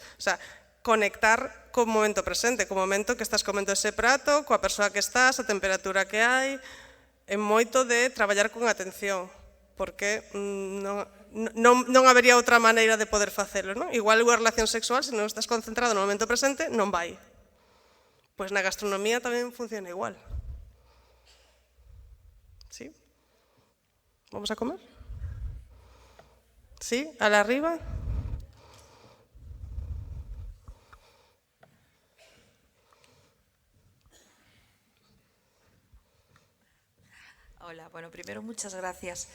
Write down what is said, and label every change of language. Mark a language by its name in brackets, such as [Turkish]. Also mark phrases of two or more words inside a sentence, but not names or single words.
[Spanish] O sea, [Galician] conectar co momento presente, co momento que estás comendo ese prato, coa persoa que estás, a temperatura que hai, é moito de traballar con atención, porque non habería outra maneira de poder facelo, non? Igual unha relación sexual, se non estás concentrado no momento presente, non vai. Pois na gastronomía tamén funciona igual. [Spanish] ¿Sí? ¿Vamos a comer? ¿Sí? ¿A la arriba? Hola, bueno, primero muchas gracias.